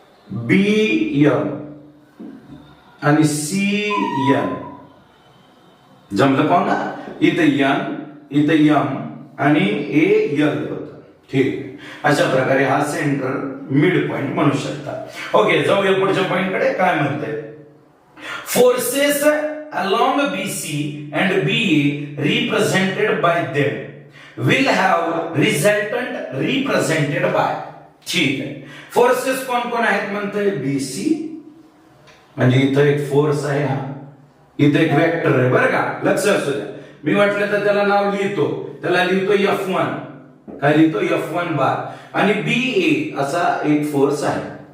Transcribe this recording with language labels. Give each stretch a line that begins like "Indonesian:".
Marathi: BM आणि CN जमलं पाहू ना. इथं N, इथं M आणि AL होतं. ठीक, अशा प्रकारे हा सेंटर मिड पॉइंट म्हणू शकता. ओके, जाऊया पुढच्या पॉइंट कडे. काय म्हणते, forces
English: along BC and BA represented by them will have resultant represented by.
Marathi: ठीक आहे, फोर्सेस कोण कोण आहेत म्हणतोय, BC म्हणजे इथं एक फोर्स आहे, हा इथं एक वेक्टर आहे. बरं का, लक्ष असू द्या. मी म्हटलं तर त्याला नाव लिहितो, त्याला लिहितो F1. काय लिहितो, F1 बार. आणि BA असा एक फोर्स आहे.